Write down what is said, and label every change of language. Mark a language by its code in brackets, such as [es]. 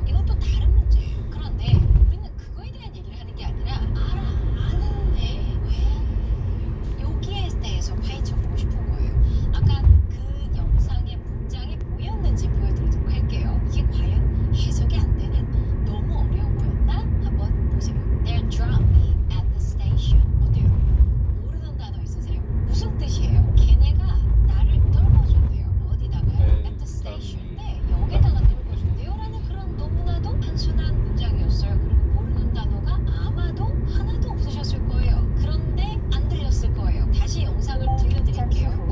[ko] 이건 또 다른 문제예요. 그런데 우리는 그거에 대한 얘기를 하는 게 아니라 아는데 왜 여기에 대해서 파헤쳐보고 싶은 거예요. 아까 그 영상의 문장이 뭐였는지 보여드리도록 할게요. 이게 과연 해석이 안 되는 너무 어려운 거였나? 한번 보세요. [en] They'll drop me at the station. [ko] 어때요? 모르는 단어 있으세요? 무슨 뜻이에요? 걔네가 나를 떨궈준대요. 어디다가요? [en] At the station. [ko] 네, 역에다가 떨궈준대요. 라는 그런 너무나도 단순한 문장이었어요. 그리고 모르는 단어가 아마도 하나도 없으셨을 거예요. 그런데 안 들렸을 거예요. 다시 영상을 들려드릴게요.